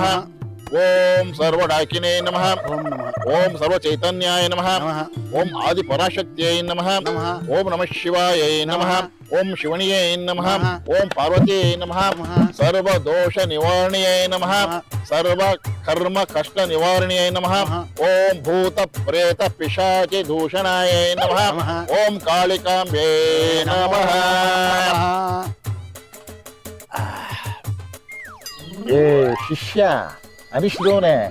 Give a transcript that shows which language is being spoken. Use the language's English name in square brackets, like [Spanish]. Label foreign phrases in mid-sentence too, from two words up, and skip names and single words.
[Sanskrit] ಓಂ ಸರ್ವಡಾಕಿನೇ ನಮಃ. ಓಂ ಸರ್ವಚೈತನ್ಯಾಯ ನಮಃ. ಓಂ ಆದಿಪರಾಶಕ್ತಿಯೈ ನಮಃ. ಓಂ ನಮಃ ಶಿವಾಯೈ ನಮಃ. ಓಂ ಶಿವಣಿಯೈ ನಮಃ. ಓಂ ಪಾರ್ವತಿಯೈ ನಮಃ. ಸರ್ವದೋಷ ನಿವಾರಣೆಯೈ ನಮಃ. ಸರ್ವ ಕರ್ಮ ಕಷ್ಟ ನಿವಾರಣೆಯೈ ನಮಃ. ಓಂ ಭೂತ ಪ್ರೇತ ಪಿಶಾಚಿ ದೂಷಣಾಯೈ ನಮಃ. ಓಂ ಕಾಳಿಕಾಂಬೆ ನಮಃ. ಏ ಶಿಷ್ಯ ಅನಿಷ್ಠೋನೆ